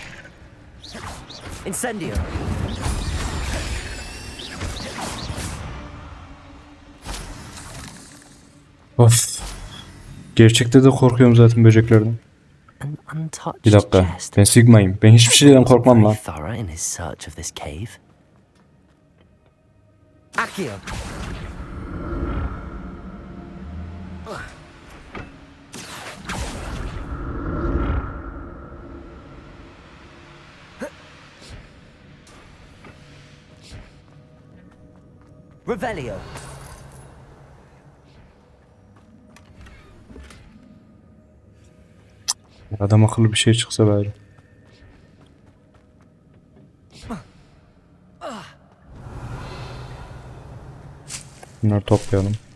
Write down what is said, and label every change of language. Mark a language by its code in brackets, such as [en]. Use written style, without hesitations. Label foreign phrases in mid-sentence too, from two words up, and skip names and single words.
[tr] Incendio. Of. Gerçekte de korkuyorum zaten böceklerden. [en] An untouched [tr] Bir dakika. [en] chest. [tr] Ben Sigma'yım. Ben hiçbir şeyden korkmam lan. [en] Very thorough in his search of this cave. [tr] Accio. Revelio. Adam akıllı bir şey çıksa bari. Bunları toplayalım.